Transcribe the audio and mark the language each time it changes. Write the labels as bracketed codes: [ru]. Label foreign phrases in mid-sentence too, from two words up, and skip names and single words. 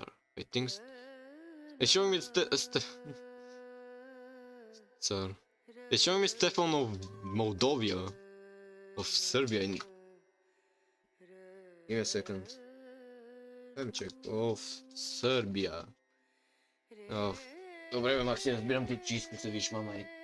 [en] I think it's showing me Tsar. It's showing me Stefan of Moldavia. Of Serbia. Give me a second. Let me check. Of Serbia. Oh. [bg] Добре, бе, Максим, разбирам ти чисто се виж, мама.